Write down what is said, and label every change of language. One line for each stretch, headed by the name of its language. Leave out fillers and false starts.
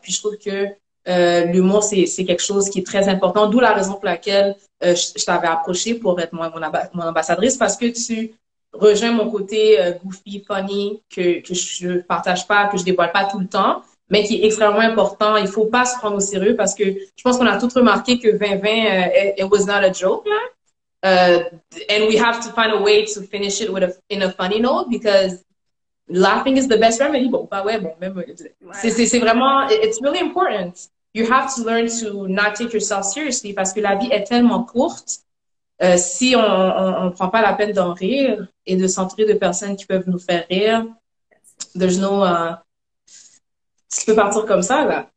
French: Puis je trouve que l'humour, c'est quelque chose qui est très important, d'où la raison pour laquelle je t'avais approché pour être mon ambassadrice, parce que tu rejoins mon côté
English: goofy, funny,
French: que je partage pas, que je dévoile pas tout le temps, mais qui est extrêmement important. Il faut pas se prendre au sérieux parce que je pense qu'on a tous remarqué que 2020,
English: it was not a joke,
French: là.
English: Uh, and we have to find a way to finish it in a funny note because laughing is the best remedy.
French: Bon, pas ouais, bon, même, c'est vraiment,
English: it's really important. You have to learn to not take yourself seriously
French: parce que la vie est tellement courte. Si on prend pas la peine d'en rire et de s'entourer de personnes qui peuvent nous faire rire,
English: there's no,
French: tu peux partir comme ça, là.